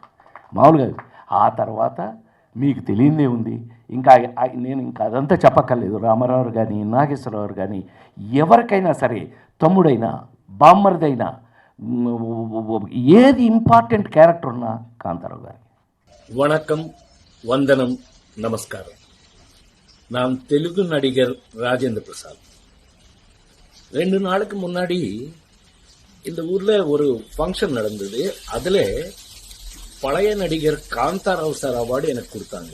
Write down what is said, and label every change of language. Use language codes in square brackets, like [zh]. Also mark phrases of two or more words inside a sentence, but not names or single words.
[te] ఆ తర్వాత మీకు తెలియదే ఉంది. నేను ఇంకా అదంతా చెప్పక్కర్లేదు. రామారావు కానీ నాగేశ్వరరావు కానీ ఎవరికైనా సరే, తమ్ముడైనా బామ్మరిదైనా ఏది [en] important character [te] ఉన్నా కాంతారావు గారి. [ta] வணக்கம், வந்தனம், நமஸ்காரம். நான் தெலுங்கு நடிகர் ராஜேந்திர பிரசாத். 2 நாளுக்கு முன்னாடி இந்த ஊர்ல ஒரு ஃபங்க்ஷன் நடந்தது. அதுல பழைய நடிகர் காந்தாராவ் சார் அவார்டு எனக்கு கொடுத்தாங்க.